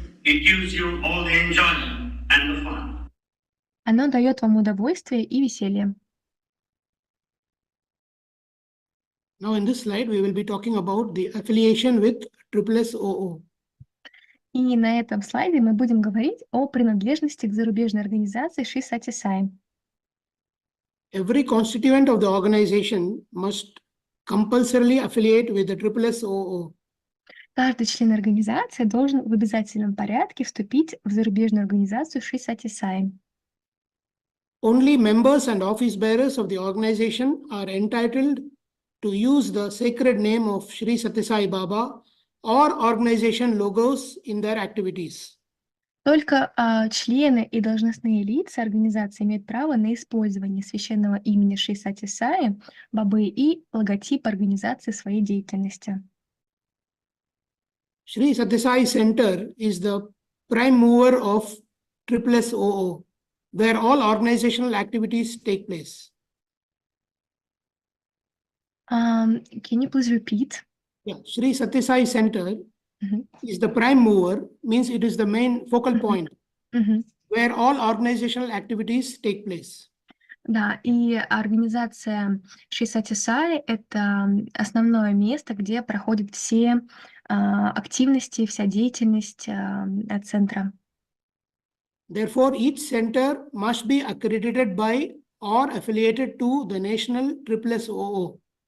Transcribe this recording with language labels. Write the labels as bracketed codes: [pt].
[en] It gives you all the enjoyment and the fun. [ru] Оно дает вам удовольствие и веселье. [en] Now in this slide, we will be talking about the affiliation with SSSO. [ru] И на этом слайде мы будем говорить о принадлежности к зарубежной организации Шри Сатья Саи. [en] Every constituent of the organization must compulsorily affiliate with the SSSO. [ru] Каждый член организации должен в обязательном порядке вступить в зарубежную организацию Шри Сатья Саи. [en] Only members and office bearers of the organization are entitled to use the sacred name of Shri Satya Sai Baba or organization logos in their activities. [ru] Только члены и должностные лица организации имеют право на использование священного имени Шри Сатья Саи Бабы и логотип организации в своей деятельности. [en] Shri Sатья Саи Center is the prime mover of SSSO, where all organizational activities take place. Can you please repeat? Yeah, Shri Satya Sai Center Mhm. is the prime mover, means it is the main focal point where all organizational activities take place. [ru] Да, и организация Шри Сатья Саи — это основное место, где проходят все активности, вся деятельность центра. [en] Therefore, each center must be accredited by or affiliated to the national SSSO.